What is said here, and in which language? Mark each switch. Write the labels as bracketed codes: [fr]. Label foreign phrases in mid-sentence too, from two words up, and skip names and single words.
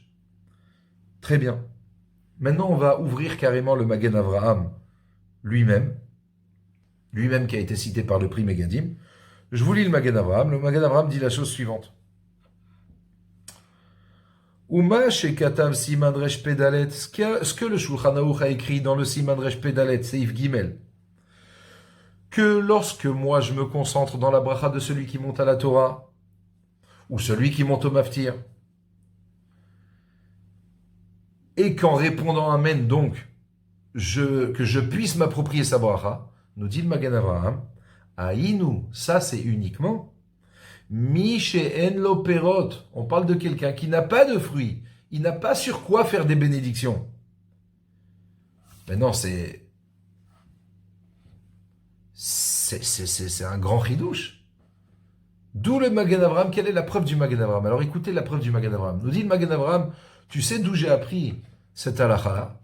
[fr] Très bien. Maintenant, on va ouvrir carrément le Magen Avraham lui-même qui a été cité par le Pri Megadim. Je vous lis le Magen Avraham. Le Magen Avraham dit la chose suivante. [he] ומה שכתב סימן רפ״ד, [fr] ce que le Shulchan Aruch a écrit dans le [he] סימן רפ״ד סעיף ג, [fr] que lorsque moi je me concentre dans la bracha de celui qui monte à la Torah, ou celui qui monte au maftir, et qu'en répondant Amen, donc, que je puisse m'approprier sa bracha, nous dit le Magen Avraham, Aïnou, ça c'est uniquement [he] מי שאין לו פירות. [fr] On parle de quelqu'un qui n'a pas de fruits. Il n'a pas sur quoi faire des bénédictions. Maintenant, c'est un grand chidouche. D'où le Magen Avraham. Quelle est la preuve du Magen Avraham? Alors écoutez la preuve du Magen Avraham. Nous dit le Magen Avraham, tu sais d'où j'ai appris cette halakha-là?